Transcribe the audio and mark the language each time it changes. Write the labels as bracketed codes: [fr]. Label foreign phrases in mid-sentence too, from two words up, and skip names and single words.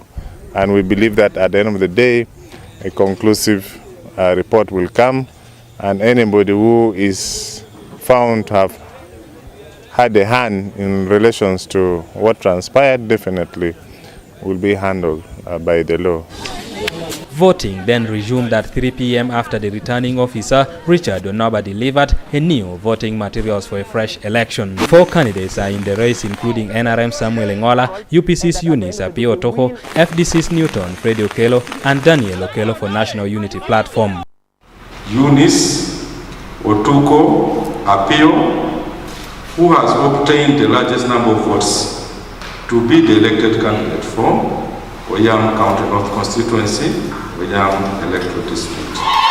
[en] And we believe that at the end of the day, a conclusive report will come, and anybody who is found to have had a hand in relations to what transpired definitely will be handled by the law. Voting then resumed at 3 p.m. after the returning officer, Richard Onoba, delivered a new voting materials for a fresh election. 4 candidates are in the race, including NRM Samuel Engola, UPC's Eunice Apio Otoho, FDC's Newton Freddy Okello, and Daniel Okello for National Unity Platform. Eunice Otuko Apio, who has obtained the largest number of votes to be the elected candidate for Oyam County North Constituency, Oyam Electoral District.